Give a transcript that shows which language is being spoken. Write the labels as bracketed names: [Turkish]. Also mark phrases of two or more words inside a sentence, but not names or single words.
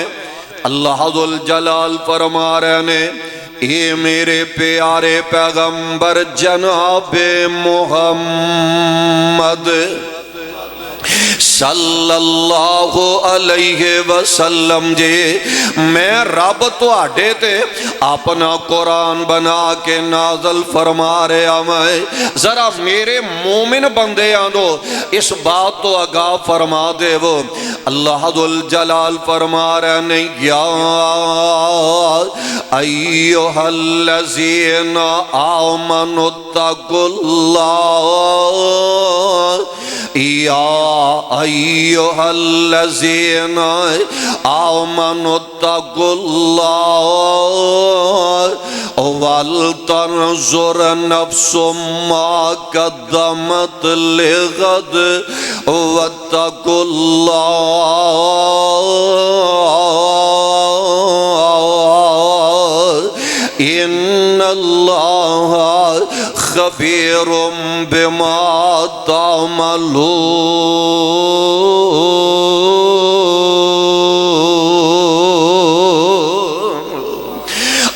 [Punjabi] اللہ ذوالجلال فرما رہے نے اے میرے پیارے پیغمبر جناب محمد صلی اللہ علیہ وسلم جی، میں رب تو آڈے تے اپنا قرآن بنا کے نازل فرما رہے میں، ذرا میرے مومن بندے آندو اس بات تو آگاہ فرما دے وہ۔ اللہ ذوالجلال فرما رہے نے [Arabic] یا ایوہ الذین آمنوا اتقوا اللہ، یا ایوہ الذین آمنوا اتقوا اللہ ولتنظر نفس ما قدمت لغد واتقوا اللہ ان اللہ خبیر بما تعملون۔